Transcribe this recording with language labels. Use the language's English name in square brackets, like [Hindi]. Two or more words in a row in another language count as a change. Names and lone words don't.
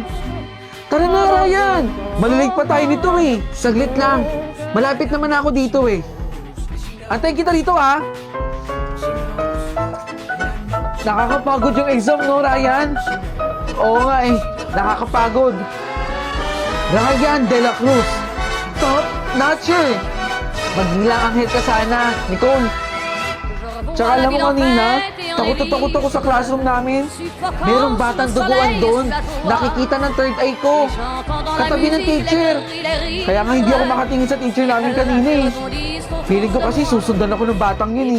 [Filipino] Tara na, Ryan! Malalig pa tayo nito eh. Saglit lang. Malapit naman ako dito eh. Antayin kita dito ha. Nakakapagod yung exam no, Ryan? Oo nga eh. Nakakapagod. Ryan de la Cruz. [English] Top notcher. [Filipino] Magbilang anghel ka sana, Nicole. Tsaka alam mo kanina, takot ako sa classroom namin. Merong batang duguan doon. Nakikita ng [English] third eye [Filipino] ko. Katabi ng teacher. Kaya nga hindi ako makatingin sa teacher namin kanina eh. Feeling ko kasi susundan ako ng batang yun eh.